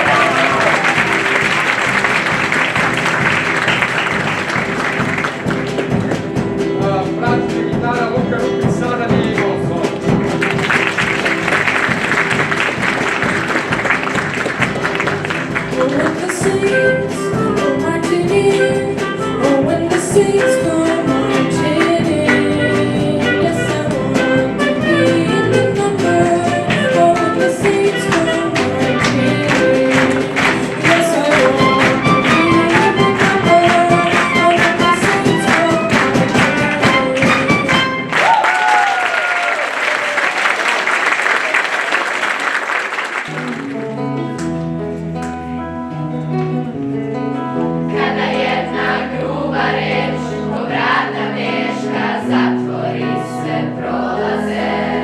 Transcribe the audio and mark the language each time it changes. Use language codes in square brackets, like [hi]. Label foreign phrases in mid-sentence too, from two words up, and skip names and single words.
[sr] Pratite gitara Luka Rupić, sada nije imao solo. [en] When the saints go marching in, oh, when the saints go marching in, yes, I want to be in the number. Oh, when the saints go marching in, yes, I want to be in the number. Oh, when the saints go marching [sr] Kada jedna gruba reč ko vrata teška zatvori sve prolaze.